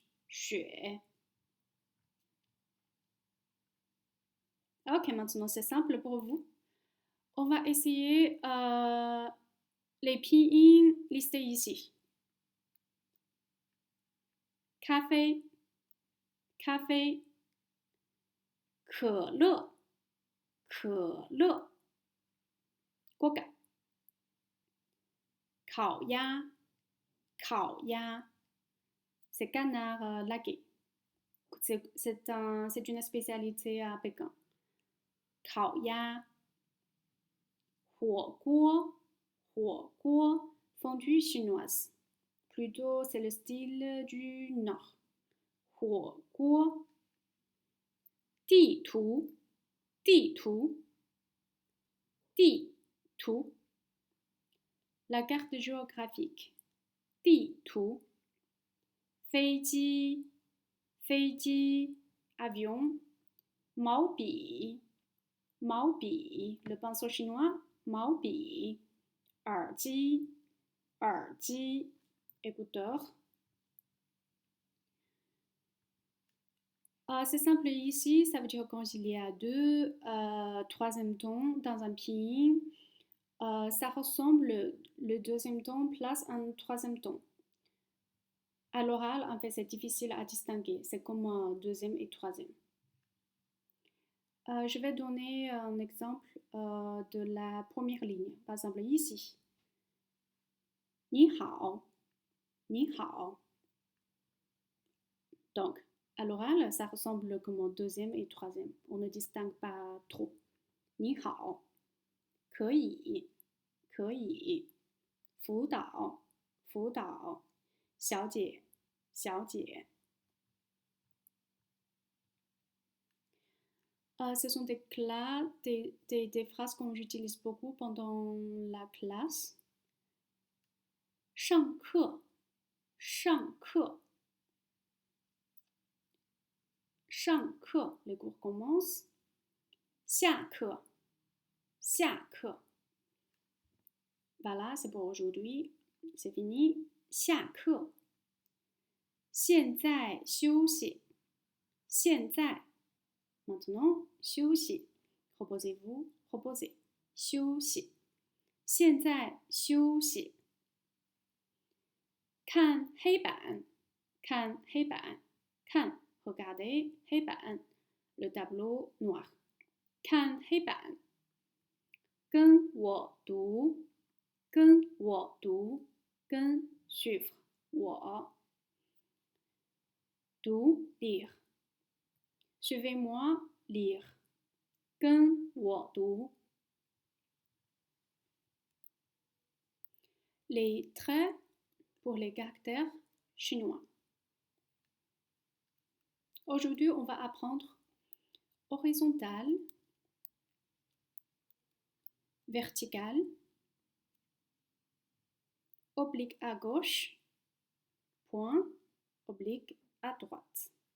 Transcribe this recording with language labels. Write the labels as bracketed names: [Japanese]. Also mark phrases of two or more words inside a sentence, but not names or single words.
[Chinese] Xue. [French] Ok, maintenant c'est simple pour vous. On va essayer les pinyin listés ici. Café, [Chinese] 可乐，锅盖。 [French] 烤鸭，c'est canard laqué. C'est une spécialité à Pékin. [Chinese] 烤鸭，火锅 [French] fondue chinoise. Plutôt, c'est le style du nord. [Chinese] 火锅，地图， [French] la carte géographique. [Chinese] 地图，飞机，avion. [French] 毛笔，le pinceau chinois. [Chinese] 毛笔，耳机，écouteur. [French] C'est simple ici, ça veut dire quand il y a deux troisième ton dans un pinyin, ça ressemble le deuxième ton plus un troisième ton. À l'oral, en fait, c'est difficile à distinguer. C'est comme un deuxième et troisième. Je vais donner un exemple de la première ligne. Par exemple, ici. [Chinese] 你好. [French] Donc, à l'oral, ça ressemble comme un deuxième et troisième. On ne distingue pas trop. [Chinese] 你好，可以，辅导，小姐。 [French] Ce sont des phrases qu'on utilise beaucoup pendant la classe. 上课，les cours commencent. 下课。Voilà, c'est pour aujourd'hui. C'est fini. [Chinese] 下课。现在休息。Maintenant, 休息。 [French] Reposez-vous, reposez. [Chinese] 休息。现在休息。看黑板。看黑板，看 regardez 黑板 [French] le tableau noir [Chinese] 看黑板跟我读跟我读跟 suivre 我 [French] 读 lire suivez-moi lire [Chinese] 跟我读 [French] les traits pour les caractères chinois. Aujourd'hui, on va apprendre horizontal, vertical, oblique à gauche, point, oblique à droite.